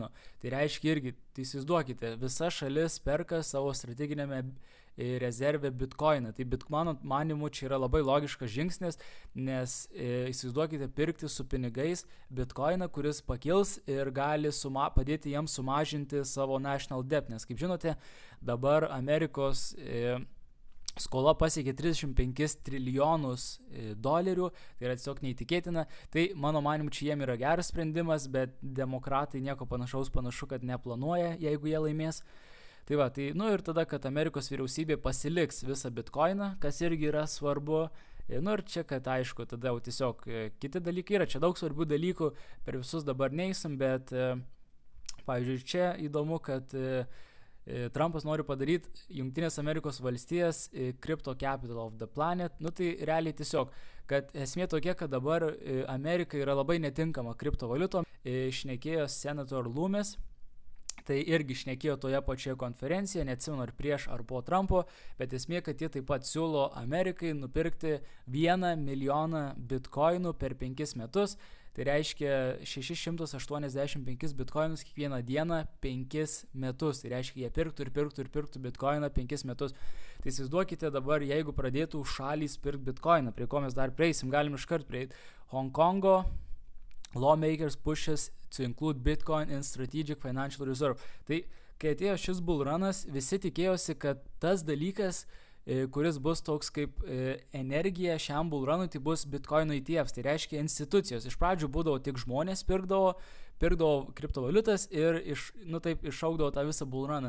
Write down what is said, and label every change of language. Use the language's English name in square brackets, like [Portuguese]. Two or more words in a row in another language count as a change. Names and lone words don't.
[Lithuanian] Tai reiškia irgi, tai įsivaizduokite, visa šalis perka savo strateginėme rezervę Bitcoiną. Tai mano manimu čia yra labai logiškas žingsnis, nes įsivaizduokite pirkti su pinigais Bitcoiną, kuris pakils ir gali padėti jiems sumažinti savo [English] national debt, [Lithuanian] nes kaip žinote, dabar Amerikos skola pasiekė 35 trilijonus dolerių, tai yra tiesiog neįtikėtina. Tai mano manimu čia jiem yra geras sprendimas, bet demokratai nieko panašu, kad neplanuoja, jeigu jie laimės. Tai ir tada, kad Amerikos vyriausybė pasiliks visą Bitcoiną, kas irgi yra svarbu. Ir čia, kad aišku, tada jau tiesiog kiti dalykai yra, čia daug svarbių dalykų, per visus dabar neįsim, bet pavyzdžiui, čia įdomu, kad Trumpas nori padaryti Jungtinės Amerikos valstijas [English] crypto capital of the planet. [Lithuanian] Tai realiai tiesiog, kad esmė tokia, kad dabar Amerika yra labai netinkama kriptovaliutom. Šnekėjo senator Loomis, tai irgi šnekėjo toje pačioje konferencijoje, neatsimenu ar prieš ar po Trumpo, bet esmė, kad jie taip pat siūlo Amerikai nupirkti 1 milijoną bitkoinų per 5 metus. Tai reiškia 685 bitkoinus kiekvieną dieną 5 metus. Tai reiškia, jie pirktų bitkoiną 5 metus. Tai įsivaizduokite dabar, jeigu pradėtų šalys pirkti bitkoiną, prie ko mes dar prieisim, galim iškart prieiti. [English] Hongkongo lawmakers pushes to include Bitcoin in strategic financial reserve. [Lithuanian] Tai kai atėjo šis bullrunas, visi tikėjosi, kad tas dalykas, kuris bus toks kaip energija šiam bullrunui, tai bus Bitcoin ETFs, tai reiškia institucijos. Iš pradžių būdavo tik žmonės pirkdavo kriptovaliutas ir išaugdavo tą visą bullruną.